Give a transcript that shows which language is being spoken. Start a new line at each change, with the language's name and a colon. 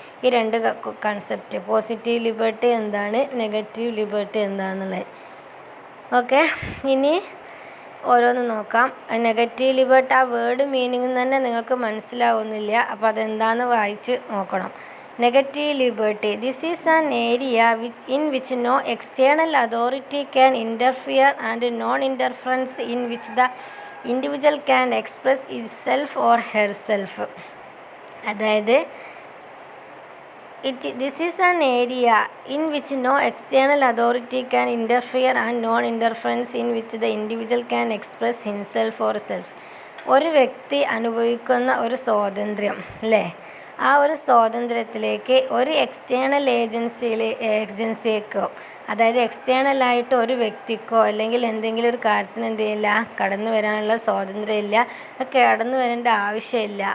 Malayalam: ഈ രണ്ട് concept, positive liberty എന്താണ്, നെഗറ്റീവ് ലിബർട്ടി എന്താണെന്നുള്ളത്. ഓക്കെ, ഇനി ഓരോന്ന് നോക്കാം. നെഗറ്റീവ് ലിബർട്ടി, ആ വേർഡ് മീനിങ് തന്നെ നിങ്ങൾക്ക് മനസ്സിലാവുന്നില്ല, അപ്പോൾ അതെന്താണെന്ന് വായിച്ച് നോക്കണം.
English: Negative liberty. This is an area in which no external authority can interfere and non-interference in which the individual can express itself or herself.
Malayalam: അതായത്
English: this is an area in which no external authority can interfere and non-interference in which the individual can express himself or self.
Malayalam: ഒരു വ്യക്തി അനുഭവിക്കുന്ന ഒരു സ്വാതന്ത്ര്യം അല്ലേ, ആ ഒരു സ്വാതന്ത്ര്യത്തിലേക്ക് ഒരു എക്സ്റ്റേണൽ ഏജൻസിക്കോ, അതായത് എക്സ്റ്റേണലായിട്ട് ഒരു വ്യക്തിക്കോ അല്ലെങ്കിൽ എന്തെങ്കിലും ഒരു കാര്യത്തിന് എന്ത് ചെയ്യില്ല, കടന്നു വരാനുള്ള സ്വാതന്ത്ര്യം ഇല്ല, കടന്നു വരേണ്ട ആവശ്യമില്ല.